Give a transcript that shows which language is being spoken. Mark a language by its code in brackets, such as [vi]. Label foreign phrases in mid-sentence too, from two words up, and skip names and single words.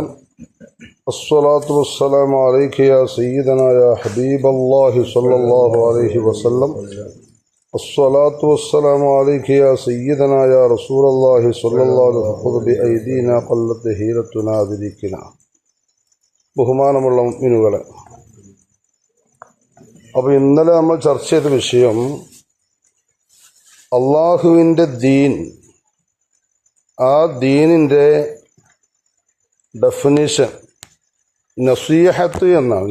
[ar] الصلاة والسلام عليك يا سيدنا يا حبيب الله صلى الله عليه وسلم. الصلاة والسلام عليك يا سيدنا يا رسول الله صلى الله عليه وسلم. خذ بأيدينا قلت هيرتنا بذكنا. [ml] ബഹുമാനമുള്ള മുഅ്മിനുകളെ, അപ്പോൾ ഇന്നലെ നമ്മൾ ചർച്ച ചെയ്ത വിഷയം അള്ളാഹുവിൻ്റെ ദീൻ, ആ ദീനിൻ്റെ ഡെഫിനിഷൻ നസീഹത്ത് എന്നാണ്.